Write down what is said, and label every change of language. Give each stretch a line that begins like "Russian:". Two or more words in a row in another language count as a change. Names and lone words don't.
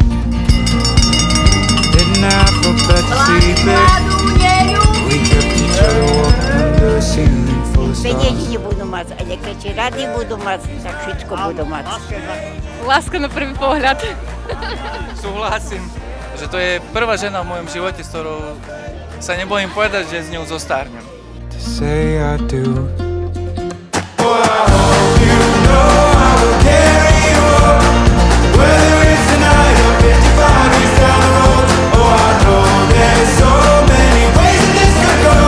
English: Didn't have a bed to sleep in. We kept each other warm under a ceiling full of stars.
Slovak: Peniazy nebudú mať, a nejaké rady budú mať, tak všetko budú mať. Láska na prvý pohľad. Súhlasím, že to je prvá žena v mojom živote, s ktorou sa nebojím povedať, že s ňou zostarnem.
English: To say I do. Oh, I hope you know I will carry you up, whether it's tonight or 55 years down the road. Oh, I know there's so many ways that this could go.